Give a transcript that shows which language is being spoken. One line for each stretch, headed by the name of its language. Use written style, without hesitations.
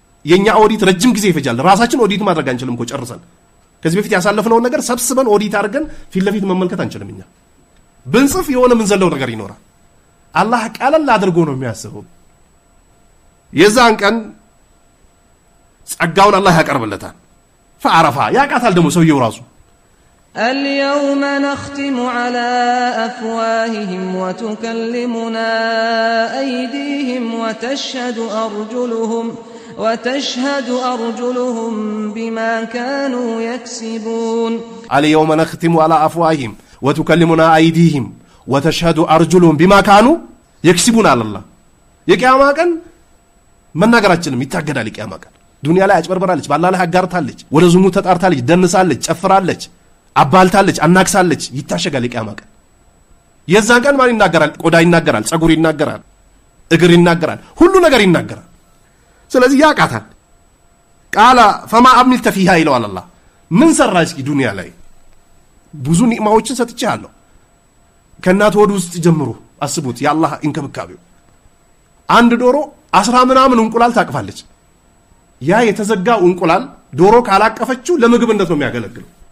Amharic: የኛ ኦዲት ረጅም ጊዜ ይፈጃል። ራሳችን ኦዲት ማድረግ አንችልም እኮ ጨርሰን ከዚህ በፊት ያሳለፍነው ነገር ሰብስበን ኦዲት አድርገን ፊት ለፊት መመልከት አንችልም። እኛ ብንጽፍ የሆነ ምን ዘለው ነገር ይኖራል። አላህ ቀለል አድርጎ ነው የሚያስበው። የዛን ቀን ጸጋውን አላህ ያቀርብለታል። ፈአረፋ ያቃታል ደግሞ ሰውየው ራሱ
Arabic: اليوم نختم على أفواههم وتكلمنا أيديهم وتشهد أرجلهم بما كانوا يكسبون. اليوم نختم على أفواههم وتكلمنا أيديهم وتشهد أرجلهم بما كانوا يكسبون على الله.
Amharic: የቂያማ ቀን መናገር አትችልም፣ ይታገዳል። የቂያማ ቀን ዱንያ ላይ አጭበርበራለች፣ በአላህ ላይ አጋርታለች፣ ወደ ዝሙት ተጣርታለች፣ ደንሳለች፣ ጨፍራለች፣ አባልታለች፣ አናክሳለች፣ ይታሸጋል። የቂያማ ቀን የዛን ቀን ማን ይናገራል? ቆዳ ይናገራል፣ ጸጉር ይናገራል፣ እግር ይናገራል፣ ሁሉ ነገር ይናገራል። ስለዚህ ያቃታል።
Arabic: ቃላ ፈማ አምልተ ፊሃ
Amharic: ይለዋል አላህ። ምን ሰራ እስኪ ዱንያ ላይ ብዙ ኒዕማዎችን ሰጥቻለሁ። ከእናት ሆድ ውስጥ ጀምሮ አስቡት የአላህ እንክብካቤው። አንድ ዶሮ 10 ምናምን እንቁላል ታቅፋለች። ያ የተዘጋው እንቁላል ዶሮ ካላቀፈችው ለምግብነት ነው የሚያገለግለው።